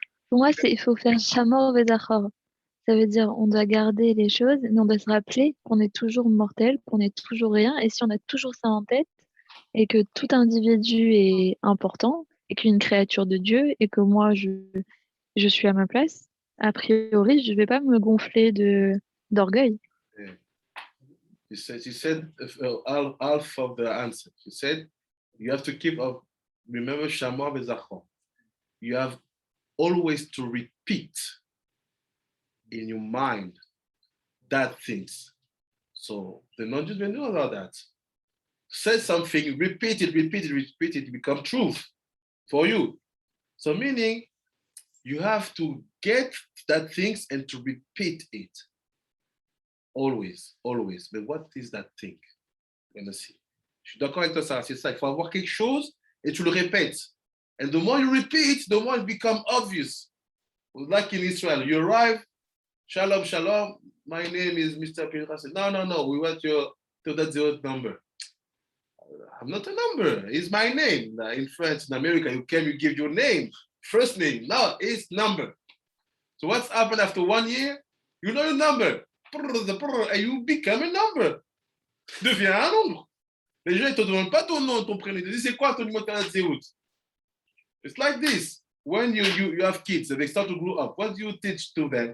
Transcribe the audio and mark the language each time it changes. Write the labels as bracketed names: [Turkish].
[French] Pour moi, il faut faire Shamor Vezachor. Ça veut dire on doit garder les choses, mais on doit se rappeler qu'on est toujours mortel, qu'on est toujours rien. Et si on a toujours ça en tête, et que tout individu est important, et qu'une créature de Dieu, et que moi, je suis à ma place, a priori, je ne vais pas me gonfler d'orgueil. [English] You said half of the answer. You said you have to remember Shamor Vezachor. You have always to repeat in your mind that things. So the non-Jews will know about that. Say something, repeat it, become truth for you. So meaning you have to get that things and to repeat it. Always. But what is that thing? [French] Je suis d'accord avec toi, Sarah, c'est ça. Il faut avoir quelque chose et tu le répètes. [English] And the more you repeat, the more it becomes obvious. Like in Israel, you arrive, shalom, shalom, my name is Mr. Peter. I said, no, we want your zero number. I'm not a number, it's my name. In France, in America, you give your name, first name. No, it's number. So what's happened after 1 year? You know your number. And you become a number. [French] Tu deviens un nombre. Les gens ne te demandent pas ton nom, ton prénom. Ils te disent, c'est quoi ton numéro de zéro? [English] It's like this. When you have kids, they start to grow up, what do you teach to them?